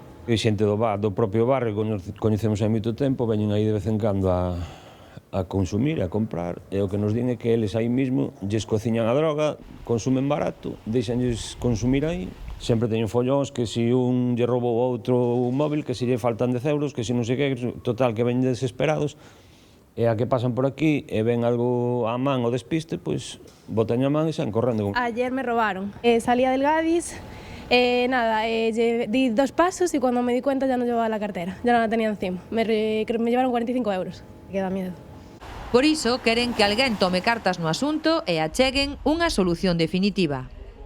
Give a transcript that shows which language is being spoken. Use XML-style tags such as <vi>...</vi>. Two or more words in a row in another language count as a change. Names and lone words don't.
<gl>E xente do propio barrio, coñecemos hai moito tempo, veñen aí de vez en cando a consumir, a comprar, e o que nos din é que eles aí mismo lles cociñan a droga, consumen barato, deixanlles consumir aí. Sempre teñen follóns que se un lle roubou outro un móvil, que se lle faltan 10 euros, que se non sei que, total, que ven desesperados, e a que pasan por aquí e ven algo a man ou despiste, pois botan a man e saen correndo.</gl> <es>Ayer me robaron, salía del Gadis, di 2 pasos y cuando me di cuenta ya no llevaba la cartera, ya no la tenía encima. Me llevaron 45 euros, que da miedo.</es> <gl>Por iso, queren que alguén tome cartas no asunto e acheguen unha solución definitiva.</gl>